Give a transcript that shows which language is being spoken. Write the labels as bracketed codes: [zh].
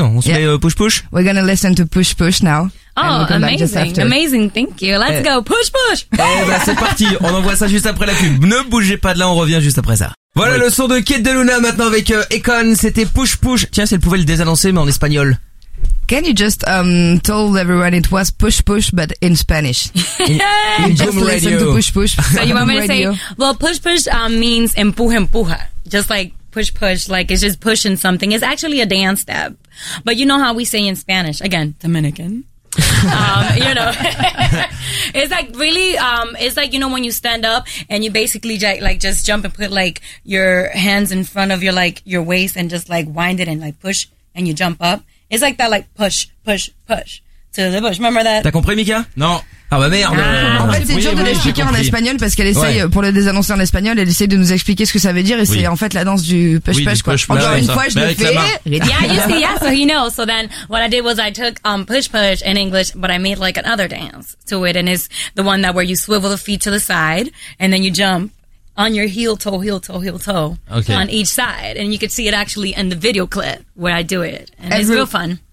[fr] On se met Push Push. [en] We're gonna listen to Push Push now. Oh, amazing, thank you. Let's go, Push Push. [fr] Et bah, c'est parti. On envoie ça juste après la pub. Ne bougez pas de là, on revient juste après ça. Voilà le son de Cat Deluna maintenant avec Akon, c'était Push Push. Tiens, si elle pouvait le désannoncer, mais en espagnol. [en] Can you just tell everyone it was Push Push, but in Spanish? In just radio. Listen to Push Push. So you want me to say, well, Push Push means [es] empuja, empuja. [en] Just like Push Push, like it's just pushing something. It's actually a dance step. But you know how we say in Spanish, again, Dominican. you know, it's like really, it's like, you know, when you stand up and you basically like just jump and put like your hands in front of your, like your waist and just like wind it and like push and you jump up. It's like that, like push, push, push to the bush. Remember that? [fr] T'as compris, Mika? Non. Ah bah merde. En fait, c'est dur de l'expliquer en espagnol parce qu'elle essaye, pour le désannoncer en espagnol, elle essaye de nous expliquer ce que ça veut dire et c'est en fait la danse du push push, quoi. Encore une fois, je le fais. [en] Yeah, you see, yeah, so he knows. So then, what I did was I took push push in English, but I made like another dance to it, and it's the one that where you swivel the feet to the side and then you jump on your heel toe okay. On each side, and you could see it actually in the video clip where I do it, and it's real fun.